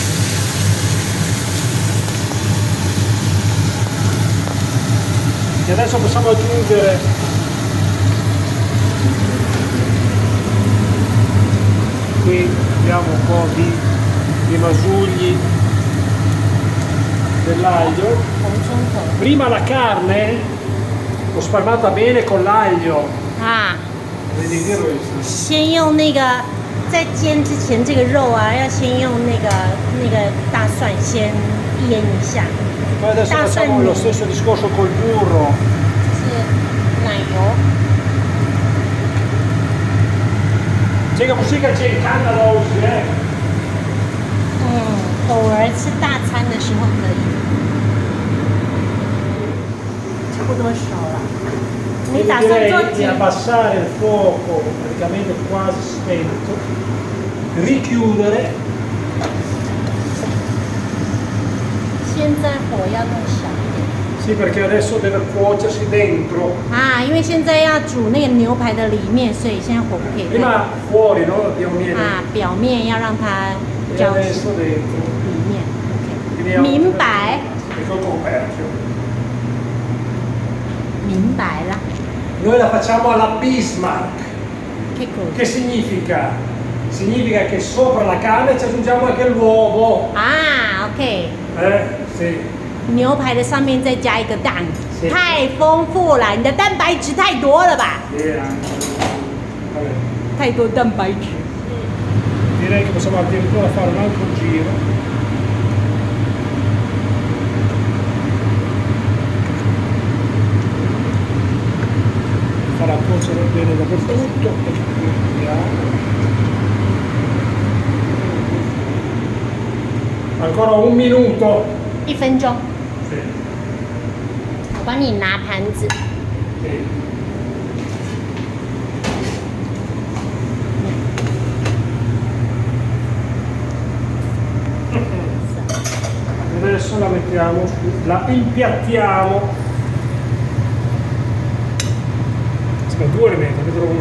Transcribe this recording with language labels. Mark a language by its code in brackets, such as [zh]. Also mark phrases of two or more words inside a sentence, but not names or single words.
[it] E adesso possiamo aggiungere qui abbiamo un po' di masugli dell'aglio. [zh] 红葱头 [it] Prima la carne l'ho spalmata bene con l'aglio. 啊， Vedi che rosso? [zh] 先用那个在煎之前，这个肉啊，要先用那个大蒜先腌一下。 [it] Poi adesso facciamo lo stesso discorso col burro. [zh] 是奶油。这个不是一个健康的东西，偶尔吃大餐的时候可以。差不多熟了。你打算做 [it] di abbassare il fuoco praticamente quasi spento, richiudere. [zh] 现在火要弄小一点。 [it] Sì, perché adesso deve cuocersi dentro. [zh] 啊，因为现在要煮那个牛排的里面，所以现在火不可以太 [it] Prima fuori, no? Abbiamo [zh] 啊，表面要让它 [it] e [zh] 焦 [it] adesso dentro. [zh] 里面。OK， [it] Vediamo [zh] 明白， [it] e col coperchio. [zh] 明白了。 [it] Noi la facciamo alla Bismarck. Che cosa? Che significa? Significa che sopra la carne ci aggiungiamo anche l'uovo. [zh] 啊，OK， [it] Sì. [zh] 牛排的上面再加一个蛋，是太丰富了，你的蛋白质太多了吧？ [it] Sì, vabbè. [zh] 太多蛋白质。 [it] Direi che possiamo addirittura fare un altro giro. Farà cuocere bene dappertutto e ci vediamo. Ancora un minuto. [zh] 1 分钟， [it] Sì. [zh] 我帮你拿盘子。 [it] Sì. Adesso la mettiamo su, la impiattiamo. Aspetta, 2 le metto, ne trovo una.